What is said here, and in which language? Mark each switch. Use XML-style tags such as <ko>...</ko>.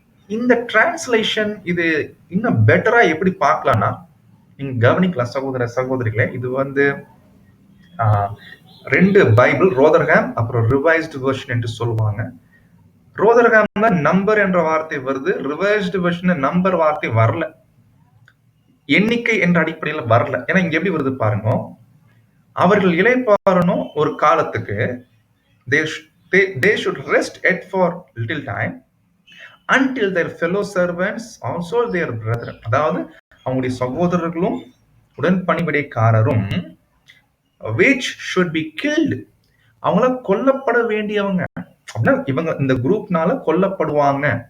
<ta>இந்த டிரான்ஸ்லேஷன் இது இன்னும் பெட்டரா எப்படி பார்க்கலாம்னா, நீங்க கவனிக்கலாம் சகோதர சகோதரிகளே. இது வந்து 2 பைபிள், ரோதர்ஹாம் அப்புறம் ரிவைஸ்டு வெர்ஷன் என்று சொல்லுவாங்க. ரோதர்ஹாம்ல நம்பர் என்ற வார்த்தை வருது, ரிவைஸ்டு வெர்ஷன் நம்பர் வார்த்தை வரல, எண்ணிக்கை என்ற அடிப்படையில் வரல. ஏன்னா இங்க எப்படி வருது பாருங்க, அவர்கள் இளைப்பாறணும் ஒரு காலத்துக்கு,</ta> <en>they should rest yet for little time until their fellow servants also their brethren.</en> <ta>அதாவது அவங்களுடைய சகோதரர்களும் உடன் பணிவிடைக்காரரும்</ta> <en>which should be killed,</en> <ta>அவங்கள கொல்லப்பட வேண்டியவங்க அப்படின்னா இவங்க இந்த குரூப்னால கொல்லப்படுவாங்க.</ta>